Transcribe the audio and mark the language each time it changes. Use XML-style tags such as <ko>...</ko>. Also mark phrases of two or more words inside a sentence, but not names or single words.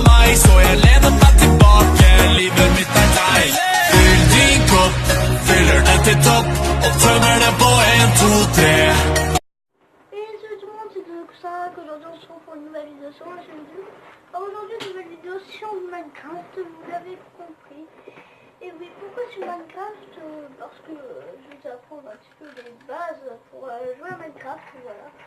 <sv>mig så jag lener mig tillbaka. Livet mitt är deg. Fyll din kopp, fyller den till topp och tömmer den på 1, 2, 3.</sv> <fr>Et salut tout le monde, c'est Doxac. Aujourd'hui on se retrouve pour une nouvelle vidéo sur ma chaîne YouTube. Alors aujourd'hui une nouvelle vidéo sur Minecraft, vous l'avez compris. Et oui, pourquoi sur Minecraft? Parce que je vais vous apprendre un petit peu les bases pour jouer à Minecraft, voilà.</fr>